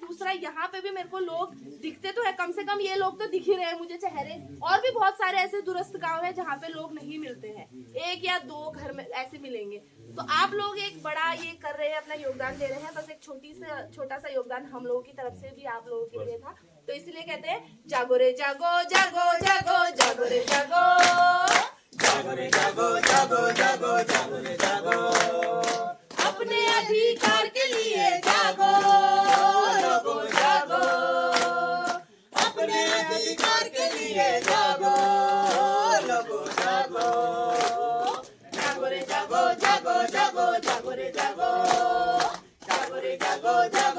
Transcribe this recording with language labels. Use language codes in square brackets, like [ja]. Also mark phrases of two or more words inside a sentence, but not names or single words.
[hi] दूसरा यहाँ पे भी मेरे को लोग दिखते तो है, कम से कम ये लोग तो दिख ही रहे हैं मुझे चेहरे। और भी बहुत सारे ऐसे दूरस्थ गाँव है जहाँ पे लोग नहीं मिलते हैं, 1 या 2 घर में ऐसे मिलेंगे। तो आप लोग एक बड़ा ये कर रहे हैं, अपना योगदान दे रहे हैं। बस एक छोटा सा योगदान हम लोगों की तरफ से भी आप लोगों के लिए था। तो इसलिए कहते हैं जागो रे जागो, जागो जागो, जागो रे जागो, जागो रे जागो, जागो जागो, जागो रे जागो। अपने अधिकार के लिए जागो, लोगो जागो, अपने अधिकार के लिए जागो, लोगो जागो। जागो रे जागो, जागो जागो, जागो रे जागो, जागो रे जागो।